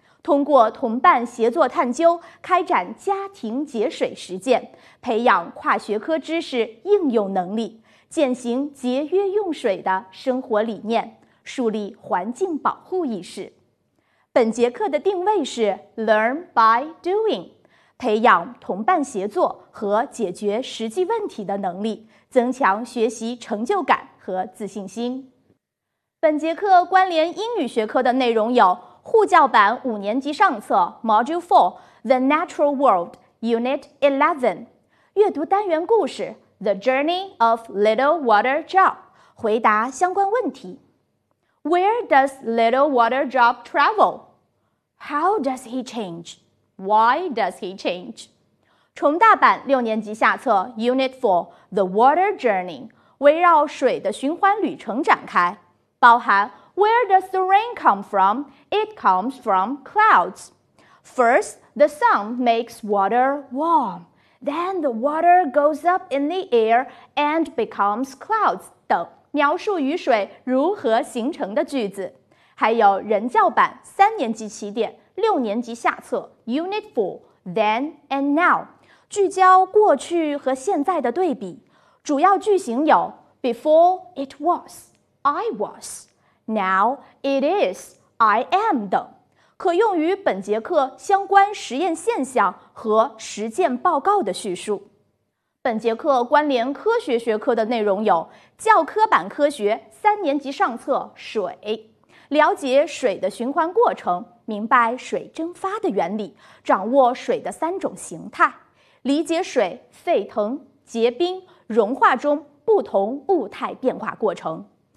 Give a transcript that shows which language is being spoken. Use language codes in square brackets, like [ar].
[zh] 通过同伴协作探究，开展家庭节水实践，培养跨学科知识应用能力，践行节约用水的生活理念，树立环境保护意识。本节课的定位是 Learn by Doing， 培养同伴协作和解决实际问题的能力，增强学习成就感和自信心。本节课关联英语学科的内容有护教版五年级上册 [en] Module 4 The Natural World Unit 11 [zh] 阅读单元故事 [en] The Journey of Little Water Drop [zh] 回答相关问题 [en] Where does Little Water Drop travel? How does he change? Why does he change? [zh] 重大版六年级下册 Unit 4 The Water Journey 围绕水的循环旅程展开，包含 [en] Where does the rain come from? It comes from clouds. First, the sun makes water warm. Then the water goes up in the air and becomes clouds. [zh] 等描述雨水如何形成的句子。还有人教版三年级起点六年级下册 Unit 4 Then and Now 聚焦过去和现在的对比。主要句型有 [en] Before it was, I was. Now it is, I am [zh] 等，可用于本节课相关实验现象和实践报告的叙述。本节课关联科学学科的内容有教科版科学三年级上册水，了解水的循环过程，明白水蒸发的原理，掌握水的三种形态，理解水沸腾、结冰、融化中不同物态变化过程。